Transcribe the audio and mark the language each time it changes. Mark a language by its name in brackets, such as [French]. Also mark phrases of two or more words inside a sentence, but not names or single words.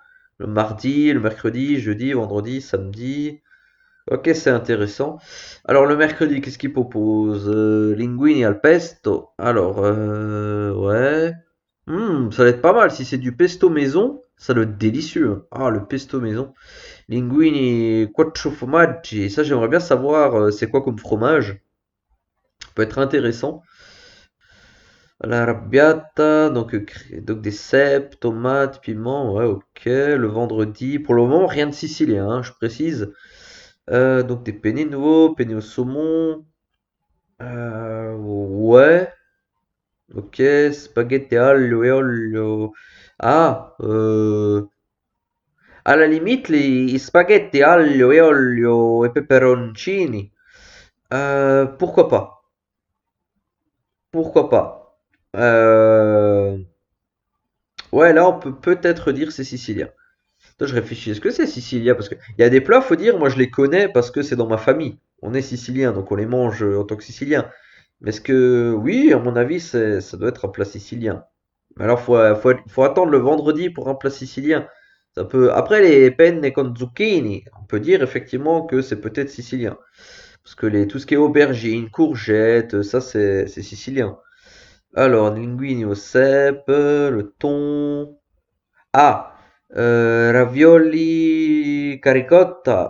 [French] Le mardi, le mercredi, jeudi, vendredi, samedi. Ok, c'est intéressant. Alors le mercredi, qu'est-ce qu'il propose? [Italian] Linguini al pesto. [French] Alors, ouais. Ça va être pas mal. Si c'est du pesto maison, ça doit être délicieux, hein. Ah, le pesto maison. [Italian] Linguini quattro formaggi. [French] Ça, j'aimerais bien savoir c'est quoi comme fromage. Ça peut être intéressant. [Italian] La arrabbiata, [French] donc des cèpes, tomates, piments. Ouais, ok. Le vendredi, pour le moment, rien de sicilien, hein, je précise. Donc des penne nouveaux, penne au saumon. Ouais, ok, [Italian] spaghetti aglio e olio. [French] Ah, à la limite, les [Italian] spaghetti aglio e olio e peperoncini. [French] Pourquoi pas? Pourquoi pas? Ouais, là, on peut peut-être dire c'est sicilien. Attends, je réfléchis, est-ce que c'est sicilien? Parce qu'il y a des plats, faut dire, moi je les connais parce que c'est dans ma famille. On est sicilien, donc on les mange en tant que sicilien. Mais est-ce que, oui, à mon avis, ça doit être un plat sicilien. Mais alors, faut attendre le vendredi pour un plat sicilien. Ça peut... Après, les [Italian] penne con zucchini, [French] on peut dire effectivement que c'est peut-être sicilien. Parce que tout ce qui est aubergine, courgette, ça c'est sicilien. Alors, linguini au cèpe, le thon. Ah, [Italian] ravioli caricotta.